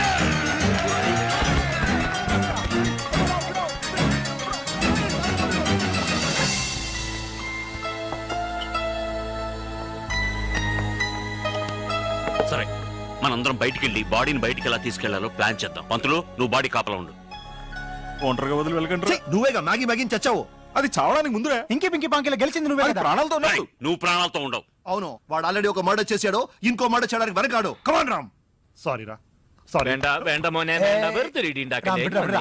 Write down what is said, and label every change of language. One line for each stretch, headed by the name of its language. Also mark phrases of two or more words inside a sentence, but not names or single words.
Telugu: సరే, మనందరం బయటికి వెళ్ళి బాడీని బయటికి ఎలా తీసుకెళ్లాలో ప్లాన్ చేద్దాం. పంతులు, నువ్వు బాడీ కాపలా ఉండు. ఒంటరిగా వదిలి వెళ్ళకండి. ఛీ, నువ్వేగా మ్యాగీ మ్యాగీని చచ్చావు. అది చావడానికి ముందురా. ఇంకే పింకి పాంకిలో గెలిచింది నువ్వే అది కదా. ప్రాణాలతో రేయ్, ఉన్నట్టు. నువ్వు ప్రాణాలతో ఉండవు. అవును, వాడు ఆల్రెడీ ఒక మర్డర్ చేశాడు, ఇంకో మర్డర్ చేయడానికి వెనకాడు. కమాన్ రామ్. సారీ రా, సారీ.
Malayalam: വേണ്ട വേണ്ട മോനെ വേണ്ട, വെറുതെ ഇടി ഉണ്ടാക്കല്ലേ. വിടാ, വിടാ,